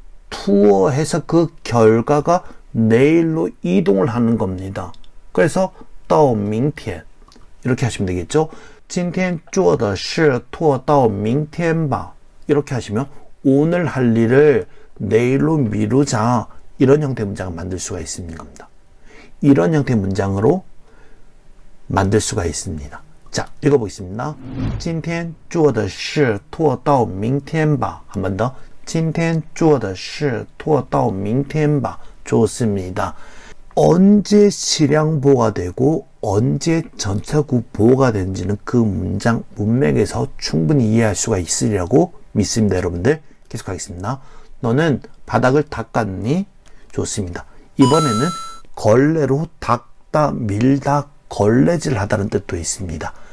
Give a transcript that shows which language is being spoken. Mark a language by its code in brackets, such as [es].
[ko] 투어해서 그 결과가 내일로 이동을 하는 겁니다. 그래서 [zh] 到明天 [ko] 이렇게 하시면 되겠죠. [zh] 今天做的事拖到明天吧. [ko] 이렇게 하시면 오늘 할 일을 내일로 미루자. 이런 형태의 문장을 만들 수가 있는 겁니다. 이런 형태의 문장으로 만들 수가 있습니다. 자, 읽어보겠습니다. [zh] 今天做的事拖到明天吧. [ko] 한 번 더. [zh] 今天做的事拖到明天吧. [ko] 좋습니다. 언제 실향보가 되고 언제 전치사구 보호가 되는지는 그 문장 문맥에서 충분히 이해할 수가 있으리라고 믿습니다. 여러분들 계속하겠습니다. 너는 바닥을 닦았니? 좋습니다. 이번에는 걸레로 닦다, 밀다, 걸레질 하다는 뜻도 있습니다.